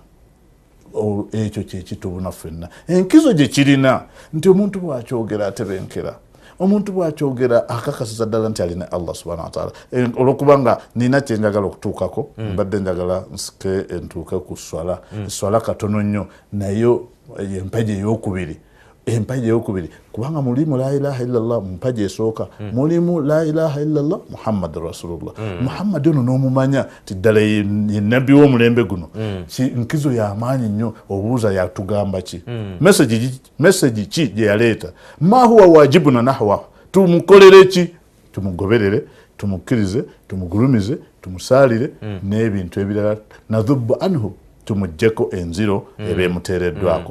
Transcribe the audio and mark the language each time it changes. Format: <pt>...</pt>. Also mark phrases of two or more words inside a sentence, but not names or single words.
<lg>Ekyo kyekitubuna ffenna enkizo gye kirina nti omuntu bw'akyogera atebenkera omuntu bw'akyogera akakasiza ddala nti alina</lg> <ar>الله سبحانه وتعالى.</ar> <lg>Olwokubanga nina kye njagala okutuukako mbadde njagala nsike entuuke ku swala swala katono nnyo nayo empagi ey'okubiri kubanga mulimu</lg> <ar>لا إله إلا الله</ar> <lg>mu mpagi esooka mulimu</lg> <ar>لا إله إلا الله محمد رسول الله.</ar> <lg>Muhammad ono n'omumanya ti ddala ye nabbi w'omulembe guno nkizo y'amaanyi nnyo obuuza yatugamba ki message ki gye yaleeta</lg> <ar>ما هو واجبنا نحو</ar> <lg>tumukolere ki tumugoberere tumukkirize tumugulumize tumusaalire n'ebintu ebirala</lg> <ar>نذب عنه</ar> <lg>tumujjeko enziro ebeemuteereddwako.</lg>